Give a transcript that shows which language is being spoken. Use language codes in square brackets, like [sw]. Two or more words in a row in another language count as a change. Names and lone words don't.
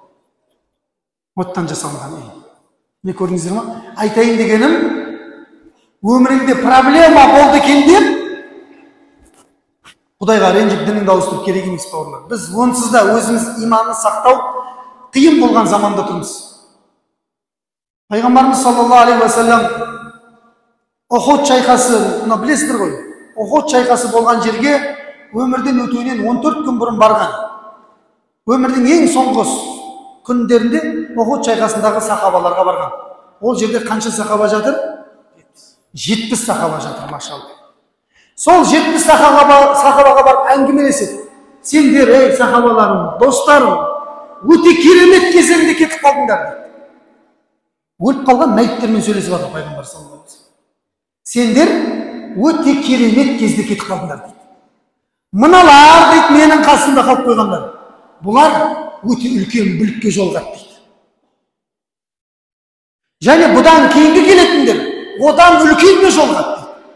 [kk] Оттан жасалынған үй. Не көрдіңіздер ма? Айтайын дегенім, өміріңде проблема болды екен деп, Құдайға ренжіп дініңді ауыстырып керек емес бауырлар. Біз онсыз да өзіміз иманын сақтау қиын болған заманда тұрмыз. Пайғамбарымыз [ar] صلى الله عليه وسلم [kk] Ухуд шайқасы, мұны білесіздер ғой. Ухуд шайқасы болған жерге өмірден өтуінен 14 күн бұрын барған. Өмірдің ең соңғы күндерінде Ухуд шайқасындағы сахабаларға барған. Ол жерде қанша сахаба жатыр? 70 сахаба жатыр, машалла. Сол 70 сахабаға барып әңгімелеседі. Сендер, ей сахабаларым, достарым, өте керемет кезеңде кетіп қалдыңдар. Өліп қалған мәйіттермен сөйлесіп жатыр пайғамбар [ar] صلى الله عليه وسلم. [kk] Сендер өте керемет кезде кетіп қалдыңдар дейді. Мыналар дейді менің қасымда қалып қойғандар. Бұлар өте үлкен бүлікке жолығады дейді. Және бұдан кейінгі келетіндер одан үлкенге жолығады дейді.